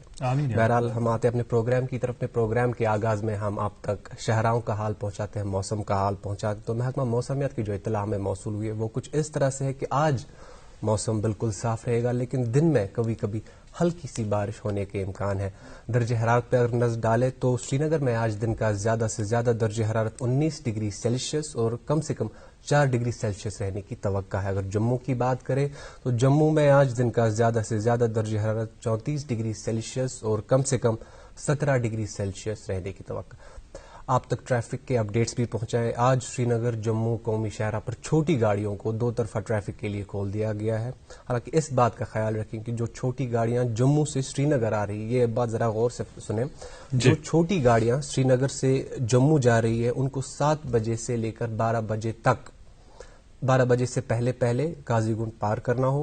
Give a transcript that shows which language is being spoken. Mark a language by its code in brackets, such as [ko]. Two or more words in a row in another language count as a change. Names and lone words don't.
[ur] بہرحال ہم آتے اپنے پروگرام کی طرف. اپنے پروگرام کے آغاز میں ہم آپ تک شہراؤں کا حال پہنچاتے ہیں, موسم کا حال پہنچاتے ہیں. تو محکمہ موسمیات کی جو اطلاع ہمیں موصول ہوئی ہے وہ کچھ اس طرح سے ہے کہ آج موسم بالکل صاف رہے گا, لیکن دن میں کبھی کبھی ہلکی سی بارش ہونے کے امکان ہے. درجہ حرارت پر نظر ڈالے تو سری نگر میں آج دن کا زیادہ سے زیادہ درجہ حرارت 19 ڈگری سیلسیس اور کم سے کم 4 ڈگری سیلسیس رہنے کی توقع ہے. اگر جموں کی بات کریں تو جموں میں آج دن کا زیادہ سے زیادہ درجہ حرارت 34 ڈگری سیلسیس اور کم سے کم 17 ڈگری سیلسیس رہنے کی توقع. آپ تک ٹریفک کے اپڈیٹس بھی پہنچائے. آج سری نگر جموں قومی شاہراہ پر چھوٹی گاڑیوں کو 2 طرفہ ٹریفک کے لیے کھول دیا گیا ہے. حالانکہ اس بات کا خیال رکھیں کہ جو چھوٹی گاڑیاں جموں سے سری نگر آ رہی, یہ بات ذرا غور سے سنیں, جو چھوٹی گاڑیاں سری نگر سے جموں جا رہی ہے ان کو 7 بجے سے لے کر 12 بجے تک 12 بجے سے پہلے قاضی گنڈ پار کرنا ہو.